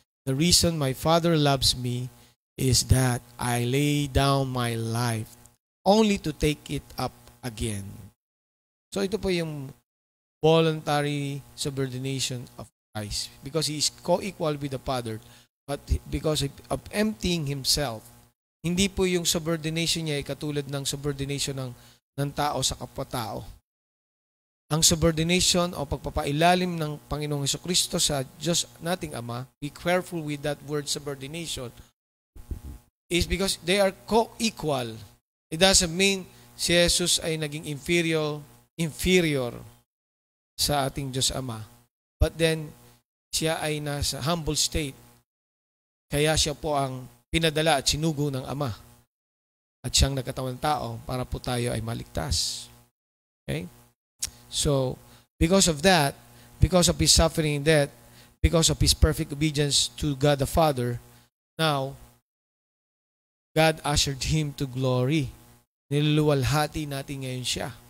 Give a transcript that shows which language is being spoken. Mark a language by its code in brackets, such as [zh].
[en] The reason my Father loves me is that I lay down my life only to take it up again. [tl] So ito po yung [en] voluntary subordination of Christ, because He is co-equal with the Father, but because of emptying Himself. [tl] Hindi po yung subordination niya ay katulad ng subordination ng tao sa kapwa-tao. Ang subordination o pagpapailalim ng Panginoong Hesukristo sa Diyos nating Ama, [en] be careful with that word subordination, is because they are co-equal. It doesn't mean [tl] si Jesus ay naging inferior sa ating Diyos Ama. [en] But then, [tl] siya ay nasa [en] humble state. [tl] Kaya siya po ang pinadala at sinugo ng Ama. At siyang nagkatawang tao para po tayo ay maligtas. Okay? [en] So, because of that, because of His suffering and death, because of His perfect obedience to God the Father, now, God ushered Him to glory. [tl] Niluluwalhati natin ngayon siya.